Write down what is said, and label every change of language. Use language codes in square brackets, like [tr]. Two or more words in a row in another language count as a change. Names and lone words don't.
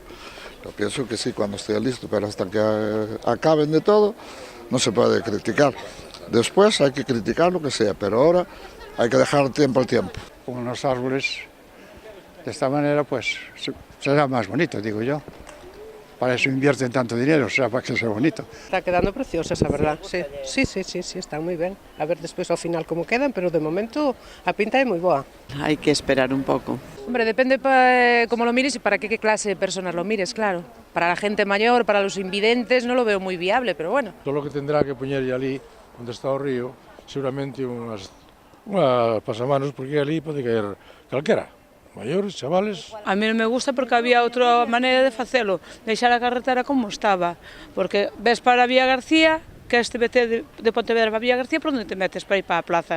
[es] Yo pienso que sí, cuando esté listo, pero hasta que acaben de todo, no se puede criticar. Después hay que criticar lo que sea, pero ahora hay que dejar tiempo al tiempo. Con unos árboles, de esta manera, pues será más bonito, digo yo. Para eso invierten tanto dinero, o sea, para que sea bonito. Está quedando preciosas, [gl] a verdad, sí, están moi ben. A ver despois ao final como quedan, pero de momento a pinta é moi boa. [es] Hay que esperar un poco. Hombre, depende cómo lo mires y para qué clase de personas lo mires, claro. Para la gente mayor, para los invidentes, no lo veo muy viable, pero bueno. Todo lo que tendrá que [gl] poñer ali, onde está o río, seguramente unhas pasamanos, porque ali pode caer calquera. Maiores, chavales. A mí non me gusta porque había outra maneira de facelo, deixar a carretera como estaba, porque ves para a Vía García, que este vete de Pontevedra para a Vía García, por onde te metes para ir para a plaza?